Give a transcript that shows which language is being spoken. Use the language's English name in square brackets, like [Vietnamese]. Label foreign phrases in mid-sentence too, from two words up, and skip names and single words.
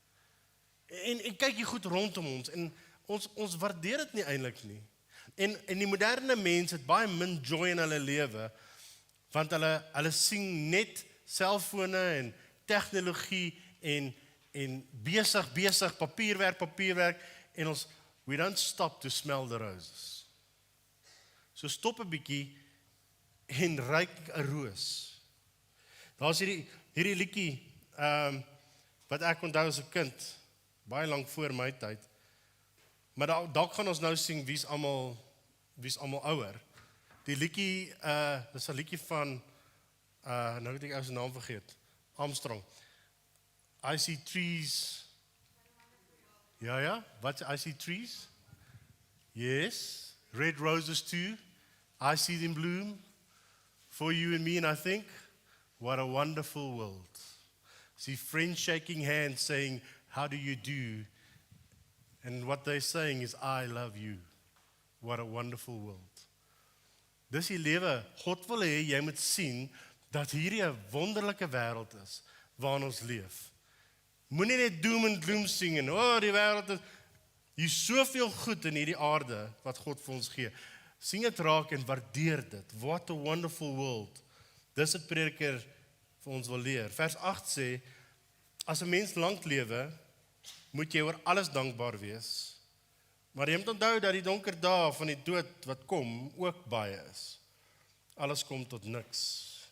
[Afrikaans] En kyk hier goed rondom ons en ons waardeer dit nie eintlik nie. En die moderne mens het baie min joy in hulle lewe want hulle sien net selfone en tegnologie en besig papierwerk en [English] we don't stop to smell the roses. [Afrikaans] So stop 'n bietjie en ruik 'n roos. Daar's hierdie liedjie wat ek onthou as 'n kind, baie lank voor my tyd. Maar dalk gaan ons nou sing wie's almal ouer. Die liedjie dis 'n liedjie van nou het ek ou se naam vergeet. [English] Armstrong. I see trees. [Afrikaans] Ja, wat [English] I see trees? Yes, red roses too. I see them bloom for you and me, and I think, what a wonderful world. See friends shaking hands saying, how do you do? And what they're saying is, I love you. What a wonderful world. [Afrikaans] Dis die lewe. God wil hê jy moet sien dat hierdie 'n wonderlike wêreld is waarin ons leef. Moenie net doom en gloom sing en die wêreld is hier's soveel goed in hierdie aarde wat God vir ons gee. Sien dit raak en waardeer dit. [English] What a wonderful world. [Afrikaans] Dis wat prediker vir ons wil leer. Vers 8 sê, as 'n mens lank lewe, moet jy oor alles dankbaar wees. Maar jy moet onthou dat die donker dae van die dood wat kom ook baie is. Alles kom tot niks.